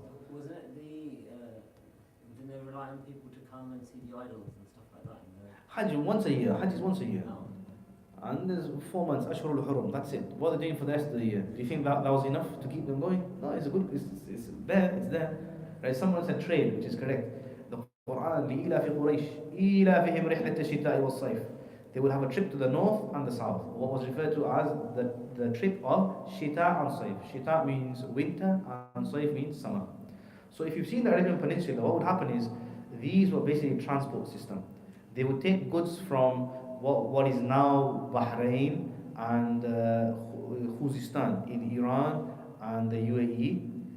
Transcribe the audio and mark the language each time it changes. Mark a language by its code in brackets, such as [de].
[en] Wasn't it didn't they rely on people to come and see the idols and stuff like that? Hajj once a year. Hajj is once a year. No. And there's 4 months, Ashurul Hurum, that's it. What are they doing for the rest of the year? Do you think that was enough to keep them going? No, it's there. Right? Someone said trade, which is correct. The Quran, [ar] لِإِلَافِ قُرَيْشِ إِلَافِهِمْ رِحْلَةَ الشِّتَاءِ وَالصَّيْفِ. [en] They would have a trip to the north and the south, what was referred to as the trip of Shita and Saif. Shita means winter and Saif means summer. So if you've seen the Arabian Peninsula, what would happen is these were basically a transport system. They would take goods from what is now Bahrain and Khuzestan in Iran and the UAE.